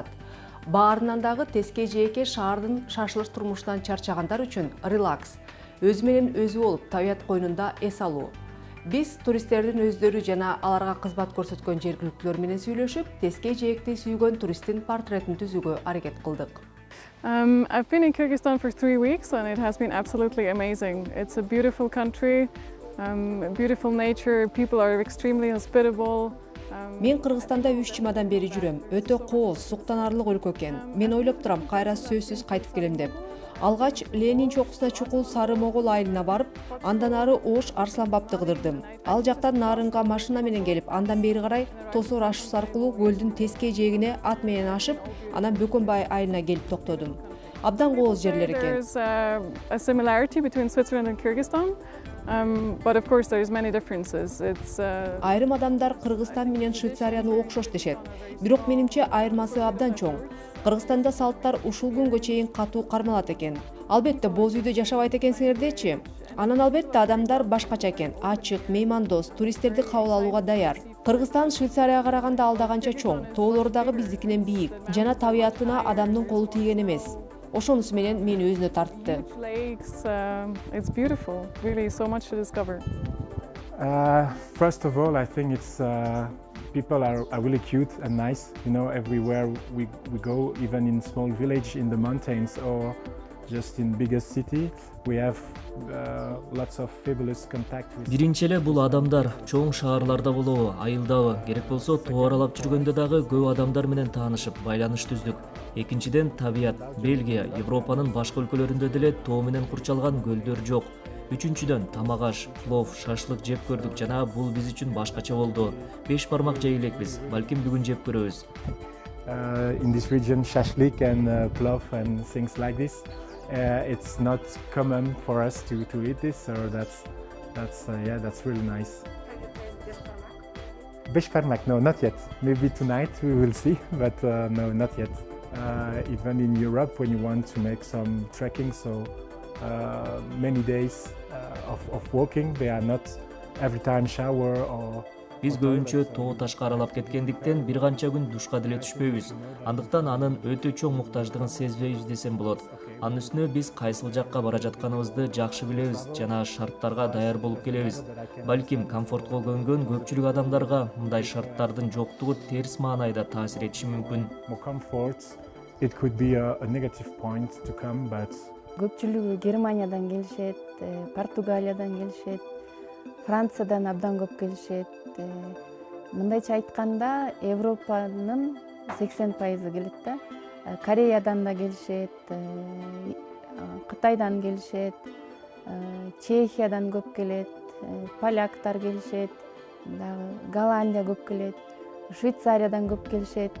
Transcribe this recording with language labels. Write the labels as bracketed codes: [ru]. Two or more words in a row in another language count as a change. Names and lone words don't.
[ky] Баарынан дагы теске жээкке шаардын шашылыш турмушунан чарчагандар үчүн релакс, өзү менен өзү болуп, табият койнунда эс алуу. Биз туристтердин өздөрү жана аларга кызмат көрсөткөн жергиликтүүлөр менен сүйлөшүп, теске жээкти сүйгөн туристтин портретин түзүүгө аракет кылдык. [en] I've been in Kyrgyzstan for 3 weeks and it has been absolutely amazing. It's a beautiful country, beautiful nature, people are extremely hospitable. [ky] Мен Кыргызстанда 3 жумадан бери жүрөм. Өтө кооз, суктанарлык өлкө экен. Мен ойлоп турам, кайра сөзсүз кайтып келем деп. Алгач Ленин чокусуна чукул Сары Могол айылына барып, андан ары Ош Арсланбапты кыдырдым. Ал жактан Нарынга машина менен келип, андан бери карай Тосор ашуусу аркылуу көлдүн теске жээгине ат менен ашып, анан Бөкөнбай айылына келип токтодум. Абдан кооз жерлер экен. [en] There's a similarity between Switzerland and Kyrgyzstan, but of course there's many differences. [ky] Айрым адамдар Кыргызстан менен Швейцарияны окшош дешет. Бирок менимче айырмасы абдан чоң. Кыргызстанда салттар ушул күнгө чейин катуу кармалат экен. Албетте боз үйдө жашабайт экенсиңер дечи. Анан албетте адамдар башкача экен, ачык, меймандос, туристтерди кабыл алууга даяр. Кыргызстан Швейцарияга караганда алда канча чоң, тоолору дагы биздикинен бийик, жана табиятына адамдын колу тийген эмес. Ошонусу менен мени өзүнө тартты. [en] It's beautiful, really so much to discover. First of all, I think it's people are really cute and nice. You know, everywhere we go, even in small village in the mountains or just in biggest city, we have lots of fabulous contact with. [ky] Биринчи эле бул адамдар чоң шаарларда болобу, айылдабы, керек болсо тоо аралап жүргөндө дагы көп адамдар менен таанышып, байланыш түздүк. Экинчиден, табият. Бельгия, Европанын башка өлкөлөрүндө деле тоо менен курчалган көлдөр жок. Үчүнчүдөн, тамак аш, плов, шашлык жеп көрдүк жана бул биз үчүн башкача болду. 5 бармак жей элекпиз, балким бүгүн жеп көрөбүз. [en] In this region, shashlik and plov and things like this. It's not common for us to eat this, so that's really nice. Beshparmak, no, not yet. Maybe tonight we will see, but no, not yet. Even in Europe, when you want to make some trekking, so many days of walking, they are not every time shower or. [ky] Биз көбүнчө тоо ташка аралап кеткендиктен бир канча күн душка деле түшпөйбүз. Андыктан анын өтө чоң муктаждыгын сезбейбиз десем болот. Анын үстүнө биз кайсыл жакка бара жатканыбызды жакшы билебиз жана шарттарга даяр болуп келебиз. Балким комфортко көнгөн көпчүлүк адамдарга мындай шарттардын жоктугу терс маанайда таасир этиши мүмкүн. [en] More comfort, it could be a negative point to come, but. [ky] Көпчүлүгү Германиядан келишет, Португалиядан келишет, Франциядан абдан көп келишет. Мындайча айтканда, Европанын 80% келет да. Кореядан да келишет, Кытайдан келишет, Чехиядан көп келет, поляктар келишет, Голландия көп келет, Швейцариядан көп келишет.